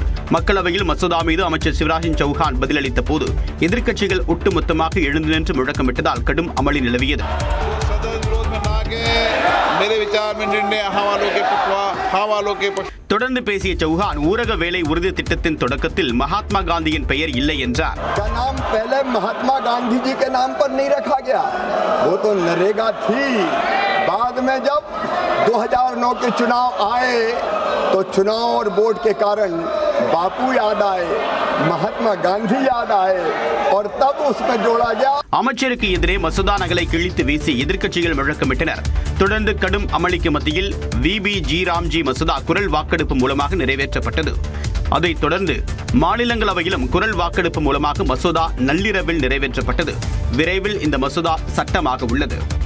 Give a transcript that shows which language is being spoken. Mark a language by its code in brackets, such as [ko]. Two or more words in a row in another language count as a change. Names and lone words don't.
[ta] மக்களவையில் மசோதா மீது அமைச்சர் சிவராஜ் சிங் சௌஹான் பதிலளித்த போது எதிர்க்கட்சிகள் ஒட்டுமொத்தமாக எழுந்து நின்று முழக்கமிட்டதால் கடும் அமளி நிலவியது. தொடர்ந்து பேசிய சௌஹான் ஊரக வேலை உறுதி திட்டத்தின் தொடக்கத்தில் மகாத்மா காந்தியின் பெயர் இல்லை என்றார். [hi] महात्मा गांधी जी के नाम पर नहीं रखा गया, वो तो नरेगा थी। बाद में जब 2009 के चुनाव आए तो चुनाव और वोट के कारण बापू याद आए, महात्मा गांधी याद आए और तब उसमें जोड़ा गया. [ta] அமைச்சருக்கு எதிரே மசோதா நகலை கிழித்து வீசி எதிர்க்கட்சிகள் முழக்கமிட்டனர். தொடர்ந்து கடும் அமளிக்கு மத்தியில் விபிஜி ராம்ஜி மசோதா குரல் வாக்கெடுப்பு மூலமாக நிறைவேற்றப்பட்டது. அதைத் தொடர்ந்து மாநிலங்களவையிலும் குரல் வாக்கெடுப்பு மூலமாக மசோதா நள்ளிரவில் நிறைவேற்றப்பட்டது. விரைவில் இந்த மசோதா சட்டமாக உள்ளது.